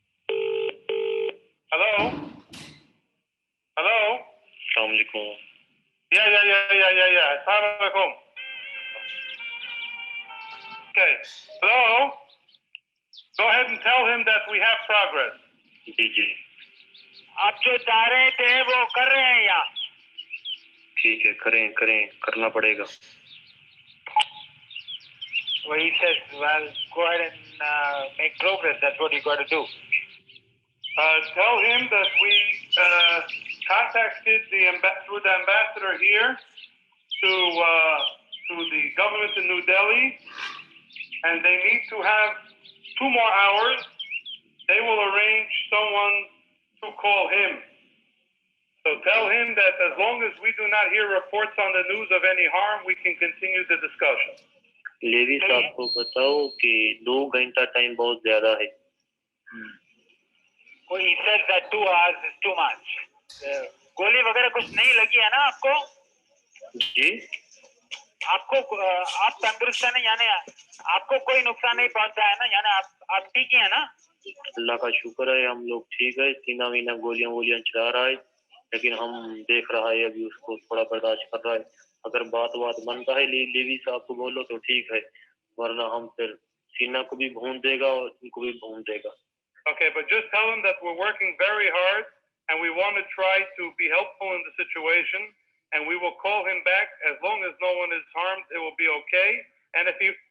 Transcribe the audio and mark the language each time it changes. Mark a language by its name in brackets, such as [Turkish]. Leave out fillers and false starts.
[English] Hello? Hello? Assalamu alaikum. Yeah. Assalamu alaikum. Okay. Hello? Go ahead and tell him that we have progress. [Hindi] जी. आप जो चाह रहे थे वो कर रहे हैं यहाँ. ठीक है, करें, करना पड़ेगा. [English] Well, he says, well, go ahead and make progress. That's what you got to do. Tell him that we contacted through the ambassador here to the government in New Delhi, and they need to have 2 more hours. They will arrange someone to call him. So tell him that as long as we do not hear reports on the news of any harm, we can continue the discussion. [Hindi] Levy साहब को बताओ कि 2 घंटा time बहुत ज्यादा है. [English] Well, he said that 2 hours is too much. [Hindi] गोली वगैरह कुछ नहीं लगी है ना आपको? जी. आपको आप तंदुरुस्त है ना, यानी आपको कोई नुकसान नहीं पहुंचा है ना, यानी आप ठीक है ना? अल्लाह का शुक्र है, हम लोग ठीक है. सीना मीना गोलियां चला रहा है, लेकिन हम देख रहा है अभी उसको थोड़ा बर्दाश्त कर रहा है. अगर बात बनता है लेवी साहब को बोलो तो ठीक है, वरना हम फिर सीना को भी भून देगा और उनको भी भून देगा. [English] Okay, but just tell him that we're working very hard and we want to try to be helpful in the situation, and we will call him back. As long as no one is harmed, it will be okay. And if he